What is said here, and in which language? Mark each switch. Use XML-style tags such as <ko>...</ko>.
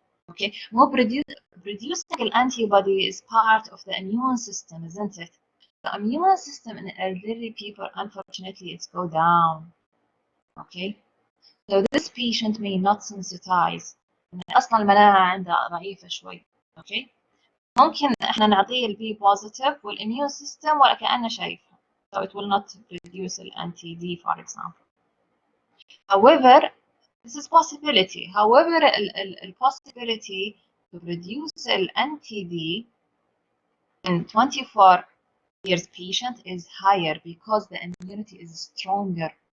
<en>Okay, more producing an antibody is part of the immune system, isn't it? The immune system in elderly people, unfortunately, it's go down. Okay, so this patient may not sensitize.</en> <ar>اصلا المناعه عندها ضعيفه شوي. Okay, ممكن احنا نعطيه البي بوزيتيف والاميون سيستم ولا كانه شايفها.</ar> <en>So it will not produce an anti-D, for example. However, this is possibility. However, the possibility to produce an anti-D in 24 years patient is higher because the immunity is stronger.</en>